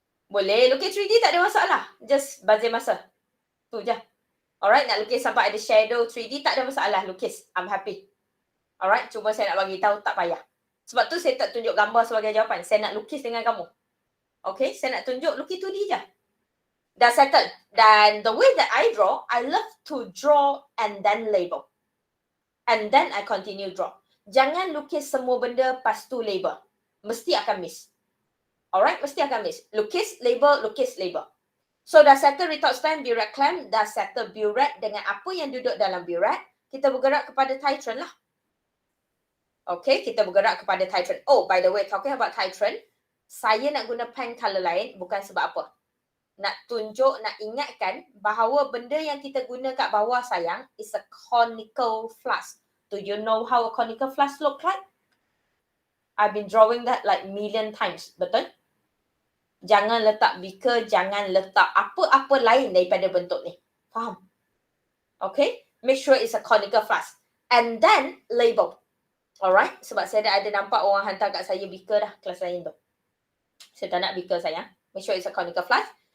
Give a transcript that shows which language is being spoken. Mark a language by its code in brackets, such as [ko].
[ms] Boleh. Lukis 3D tak ada masalah. Just bazir masa. Tu je. Alright. Nak lukis sampai ada shadow 3D tak ada masalah. [en] Lukis. I'm happy. Alright. [ms] Cuma saya nak bagi tahu tak payah. Sebab tu saya tak tunjuk gambar sebagai jawapan. Saya nak lukis dengan kamu. Okay. Saya nak tunjuk lukis 2D je. Dah settle. [en] Dan the way that I draw, I love to draw and then label. And then I continue draw. [ms] Jangan lukis semua benda pas tu label. Mesti akan miss. Alright, mesti akan miss. Lukis, label, lukis, label. So dah settle retort stand, burette clam, dah settle burette dengan apa yang duduk dalam burette, kita bergerak kepada titration lah. Okay, kita bergerak kepada titration. [en] Oh, by the way, talking about titration, [ms] saya nak guna pen color lain bukan sebab apa. Nak tunjuk, nak ingatkan bahawa benda yang kita guna kat bawah sayang [en] is a conical flask. Do you know how a conical flask look like? I've been drawing that like million times. [ms] Betul? Jangan letak beaker, jangan letak apa-apa lain daripada bentuk ni. Faham? Okay? [en] Make sure it's a conical flask. And then label. Alright? [ms] Sebab saya dah ada nampak orang hantar kat saya beaker dah kelas lain tu. Saya tak nak beaker sayang. [en] Make sure it's a conical flask.